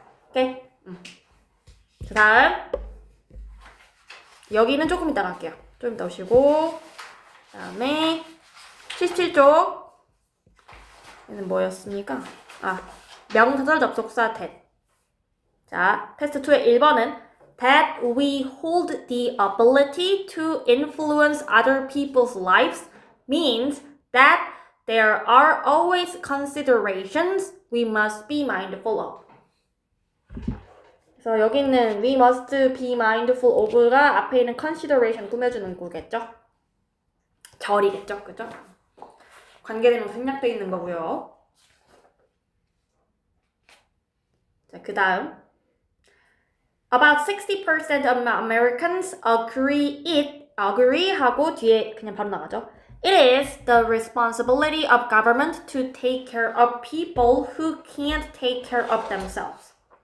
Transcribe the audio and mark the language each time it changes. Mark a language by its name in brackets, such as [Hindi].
[Korean] 오케이? 자, 다음. 여기는 조금 이따 갈게요. 좀 이따 오시고. 그 다음에 77쪽. 얘는 뭐였습니까? 명사절 접속사 that. 자, 테스트 2의 1번은 [English] that we hold the ability to influence other people's lives means that there are always considerations we must be mindful of. [Korean] 그래서 여기 있는 [English] we must be mindful of [Korean] 가 앞에 있는 consideration 꾸며주는 구겠죠? 절이겠죠? 그죠? 관계대명 생략되어 있는 거고요. 자, 그 다음 [English] About 60% of Americans agree [Korean] 하고 뒤에 그냥 바로 나가죠. [English] It is the responsibility of government to take care of people who can't take care of themselves.